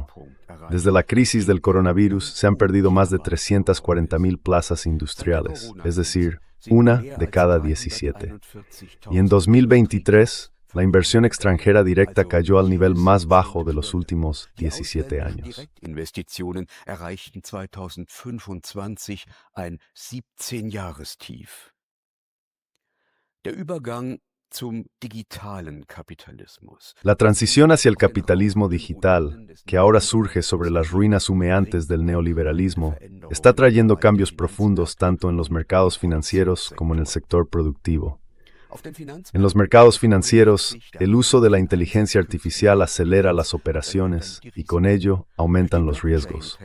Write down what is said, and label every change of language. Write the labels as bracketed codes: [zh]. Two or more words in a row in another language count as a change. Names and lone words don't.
[es] Desde la crisis del coronavirus se han perdido más de 340,000 plazas industriales, es decir, una de cada 17. Y en 2023, la inversión extranjera directa cayó al nivel más bajo de los últimos 17 años. [de] Investitionen erreichten 2025 ein 17-Jahrestief. Der Übergang zum digitalen Kapitalismus. [es] La transición hacia el capitalismo digital, que ahora surge sobre las ruinas humeantes del neoliberalismo, está trayendo cambios profundos tanto en los mercados financieros como en el sector productivo. En los mercados financieros, el uso de la inteligencia artificial acelera las operaciones y con ello aumentan los riesgos.